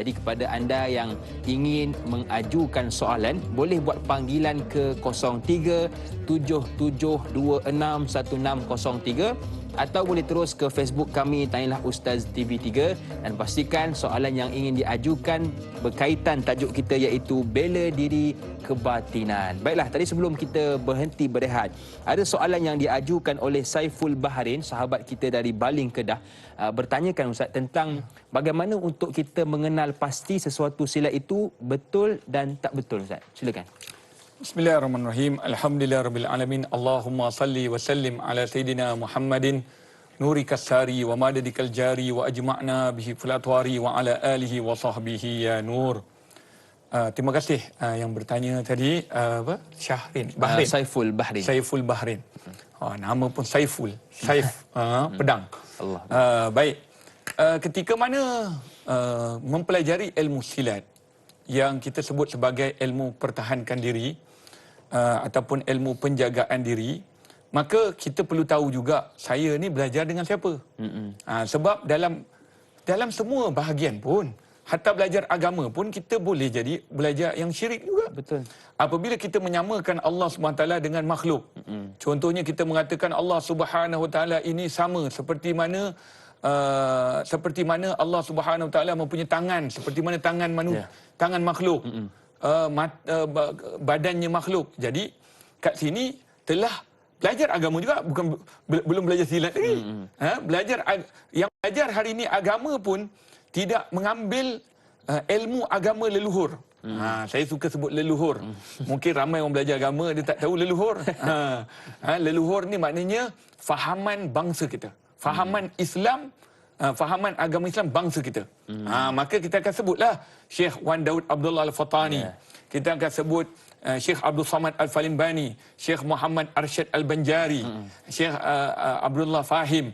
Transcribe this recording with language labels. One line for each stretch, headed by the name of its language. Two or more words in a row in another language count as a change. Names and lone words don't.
Malay: Jadi kepada anda yang ingin mengajukan soalan, boleh buat panggilan ke 0377261603 atau boleh terus ke Facebook kami Tanyalah Ustaz TV3 dan pastikan soalan yang ingin diajukan berkaitan tajuk kita iaitu bela diri kebatinan. Baiklah, tadi sebelum kita berhenti berehat, ada soalan yang diajukan oleh Saiful Bahrain, sahabat kita dari Baling, Kedah, bertanyakan Ustaz tentang bagaimana untuk kita mengenal pasti sesuatu silat itu betul dan tak betul. Ustaz, silakan.
Arabic: بسم الله الرحمن الرحيم. الحمد لله رب العالمين. اللهم صل وسلم على سيدنا محمد نورك الساري ومددك الجاري واجمعنا به في أطواري وعلى آله وصحبه يا نور.
Malay: Terima kasih yang bertanya tadi, Syahrin Bahrain. Saiful Bahrain. Saiful Bahrain. Nama pun Saiful. Saif, pedang. Allah. Baik. Ketika mana mempelajari ilmu silat yang kita sebut sebagai ilmu pertahankan diri, ataupun ilmu penjagaan diri, maka kita perlu tahu juga saya ni belajar dengan siapa. Sebab dalam semua bahagian pun, hatta belajar agama pun kita boleh jadi belajar yang syirik juga. Betul. Apabila kita menyamakan Allah SWT dengan makhluk. Contohnya kita mengatakan Allah Subhanahu Wa Taala ini sama seperti mana Allah Subhanahu Wa Taala mempunyai tangan seperti mana tangan manusia, tangan makhluk. Badannya makhluk. Jadi kat sini telah belajar agama juga, bukan belum belajar silat lagi. Yang belajar hari ini agama pun tidak mengambil ilmu agama leluhur. Saya suka sebut leluhur. Mungkin ramai orang belajar agama dia tak tahu leluhur. Leluhur ni maknanya fahaman bangsa kita, fahaman Islam, fahaman agama Islam bangsa kita. Maka kita akan sebutlah Syekh Wan Daud Abdullah Al-Fatani. Kita akan sebut Syekh Abdul Samad Al-Falimbani, Syekh Muhammad Arsyad Al-Banjari, Syekh Abdullah Fahim.